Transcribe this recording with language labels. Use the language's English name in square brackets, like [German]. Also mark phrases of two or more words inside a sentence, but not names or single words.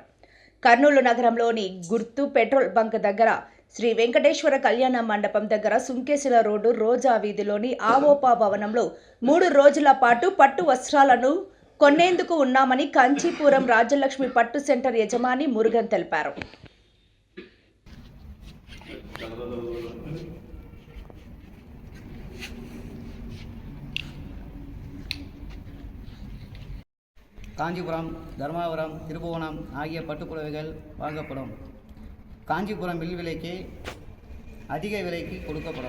[Telugu] కర్నూలు నగరంలోని గుర్తు పెట్రోల్ బంక్ దగ్గర శ్రీ వెంకటేశ్వర కళ్యాణ మండపం దగ్గర సుంకేసుల రోడ్డు రోజా వీధిలోని అవోపా భవనంలో 3 రోజుల పాటు పట్టు వస్త్రాలను కొనేందుకు ఉన్నామని కాంచీపురం రాజ్యలక్ష్మి పట్టు సెంటర్ యజమాని మురుగన్ తెలిపారు. [Tamil] காஞ்சிபுரம், தர்மாபுரம், திருபுவனம் ஆகிய பட்டுப்புடவைகள் வாங்கப்படும். காஞ்சிபுரம் மில் விலைக்கு அதிக விலைக்கு கொடுக்கப்படும்.